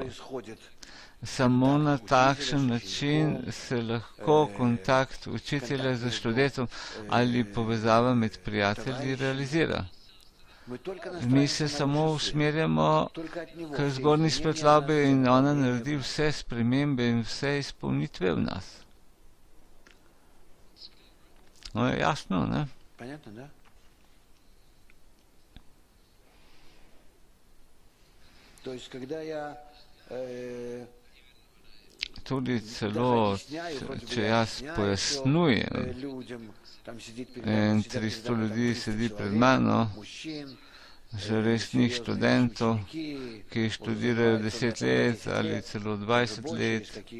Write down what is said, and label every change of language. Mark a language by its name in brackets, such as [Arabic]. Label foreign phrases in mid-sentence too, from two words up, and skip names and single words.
[Slovenian] Samo na takšen način se lahko kontakt učitelja z študentom ali povezava med prijatelji realizira. Mi se samo usmerjamo k zgornji svetlobi in ona naredi vse spremembe in vse izpolnitve v nas. No, je jasno, ne? [Russian] Понятно, да? То есть, когда я [Slovenian] tudi celo, če jaz pojasnujem, in 300 ljudi sedi pred mano, že resnih študentov, ki študirajo 10 let ali celo 20 let,